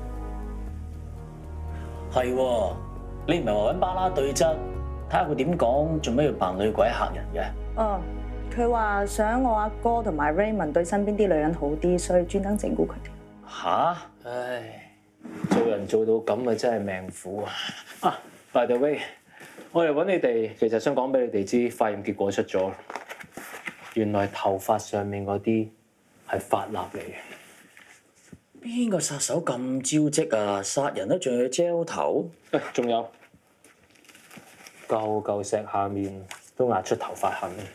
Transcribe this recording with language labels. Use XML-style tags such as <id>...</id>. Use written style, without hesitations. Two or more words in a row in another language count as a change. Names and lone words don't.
<yue>係喎，你唔係話揾巴拉對質，睇下佢點講，做咩要扮女鬼嚇人嘅？哦，佢話想我阿哥同埋 Raymond 對身邊啲女人好啲，所以專登整蠱佢哋。吓？唉，做人做到咁啊，真係命苦啊！</yue> <en>啊 ，by the way，</en> <yue>我嚟揾你哋，其實想講俾你哋知，化驗結果出咗，原來頭髮上面嗰啲係髮蠟嚟嘅。邊個殺手咁招積啊？殺人都仲要 gel 頭？誒，仲有嚿石下面都壓出頭髮痕。</yue>